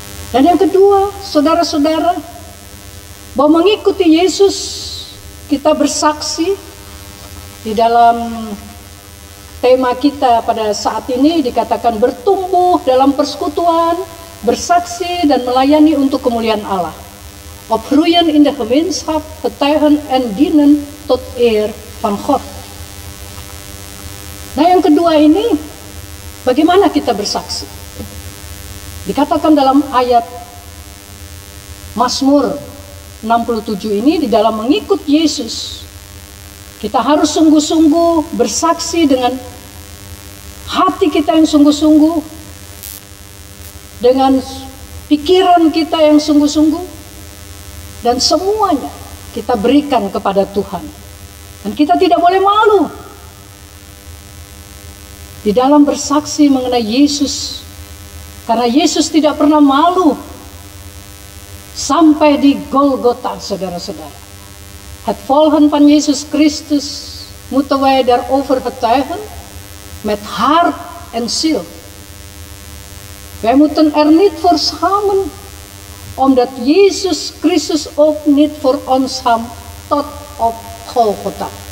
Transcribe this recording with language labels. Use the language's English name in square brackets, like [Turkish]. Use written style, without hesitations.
[Indonesian] Dan yang kedua, saudara-saudara, bahwa mengikuti Yesus, kita bersaksi di dalam tema kita pada saat ini dikatakan bertumbuh dalam persekutuan, bersaksi dan melayani untuk kemuliaan Allah. [Dutch] Opgroeien in de gemeenschap, getuigen en dienen tot eer van God. [Indonesian] Nah, yang kedua ini, bagaimana kita bersaksi? Dikatakan dalam ayat Mazmur 67 ini, di dalam mengikut Yesus, kita harus sungguh-sungguh bersaksi dengan hati kita yang sungguh-sungguh, dengan pikiran kita yang sungguh-sungguh, dan semuanya kita berikan kepada Tuhan. Dan kita tidak boleh malu di dalam bersaksi mengenai Yesus, karena Yesus tidak pernah malu sampai di Golgota, saudara-saudara. [Dutch] Het volgen van Jezus Christus moeten wij daarover getuigen met hart en ziel. Wij moeten niet voor schamen, omdat Jezus Christus ook niet voor ons ham tot op Golgota.